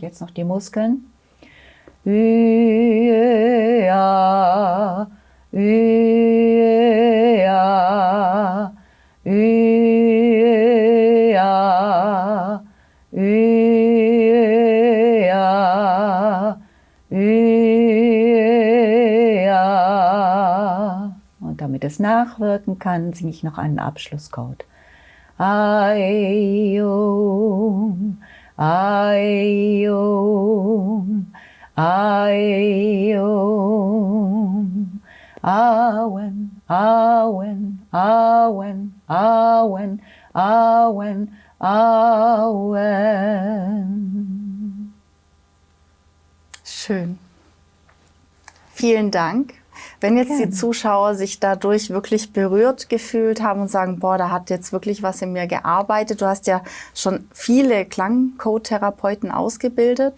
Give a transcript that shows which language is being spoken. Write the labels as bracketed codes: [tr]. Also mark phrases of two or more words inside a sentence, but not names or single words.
[de] noch die Muskeln. Ja, ja, ja, ja. Und damit es nachwirken kann, singe ich noch einen Abschlusscode. Aium, Aium, Aium, Awen, Awen, Awen, Awen, Awen, Awen. Schön. Vielen Dank. Wenn jetzt die Zuschauer sich dadurch wirklich berührt gefühlt haben und sagen, boah, da hat jetzt wirklich was in mir gearbeitet. Du hast ja schon viele Klangcode-Therapeuten ausgebildet.